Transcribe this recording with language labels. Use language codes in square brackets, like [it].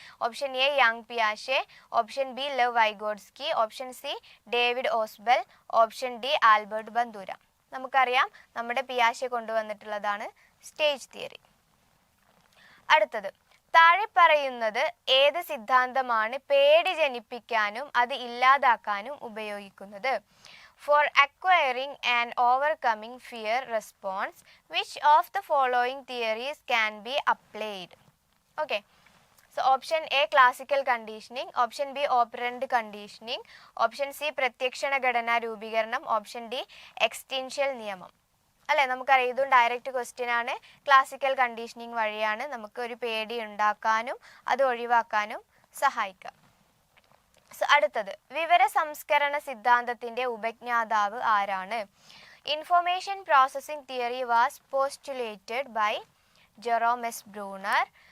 [ml] Option A young പിയാഷെ, option B Lev Vygotsky, option C David ഓസ്ബെൽ, option D Albert ബന്ദൂര. നമുക്കറിയാം നമ്മുടെ പിയാഷെ കൊണ്ടുവന്നിട്ടുള്ളതാണ് stage theory. അടുത്തത്, താഴെ പറയുന്നത് ഏത് സിദ്ധാന്തമാണ് പേടി ജനിപ്പിക്കാനും അത് ഇല്ലാതാക്കാനും ഉപയോഗിക്കുന്നത്? [en] For acquiring and overcoming fear response, which of the following theories can be applied? Okay, so option A classical conditioning, option B operant conditioning, option C [ml] പ്രത്യക്ഷണ ഘടന രൂപീകരണം, ഓപ്ഷൻ ഡി എക്സ്റ്റിൻഷ്യൽ നിയമം. അല്ലേ? നമുക്കറിയാം ഇതും ഡയറക്റ്റ് ക്വസ്റ്റ്യൻ ആണ്. ക്ലാസിക്കൽ കണ്ടീഷനിങ് വഴിയാണ് നമുക്ക് ഒരു പേടി ഉണ്ടാക്കാനും അത് ഒഴിവാക്കാനും സഹായിക്കുക. അടുത്തത്, വിവര സംസ്കരണ സിദ്ധാന്തത്തിന്റെ ഉപജ്ഞാതാവ് ആരാണ്? [en] Information processing theory was postulated by Jerome S Bruner.